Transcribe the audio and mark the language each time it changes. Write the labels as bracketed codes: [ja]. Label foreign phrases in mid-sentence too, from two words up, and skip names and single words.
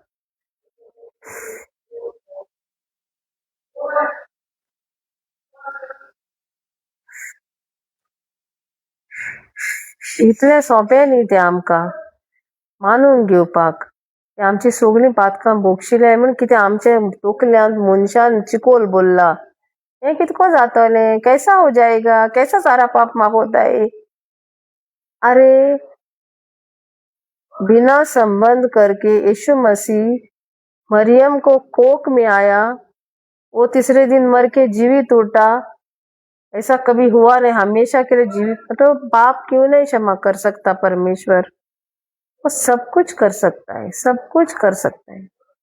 [kok] इतलें सोंपें न्ही तें आमकां मानून घेवपाक ते आमची सगळीं पातकां बोगशिल्ले म्हण कितें आमचे तकल्यांत मनशान चिकोल बोल्ला हें कितको जातलें [hi] कैसा हो जाएगा कैसा सारा पाप माफ होता है अरे बिना संबंध करके यीशु मसीह मरियम को कोख में आया वो तीसरे दिन मर के जीवित उठा ऐसा कभी हुआ नहीं हमेशा के लिए जीवित तो पाप क्यों नहीं क्षमा कर सकता परमेश्वर वो सब कुछ कर सकता है सब कुछ कर सकता है